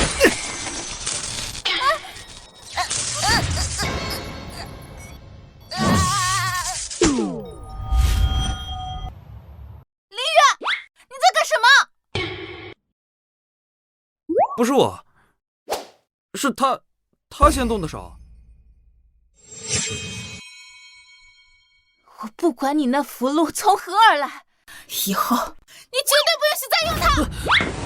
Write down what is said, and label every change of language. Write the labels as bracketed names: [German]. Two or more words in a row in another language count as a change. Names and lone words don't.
[Chinese] 林远，你在幹什麼？不是我，是他先動的手。我不管你那符籙從何而來，以後你絕對不允許再用它！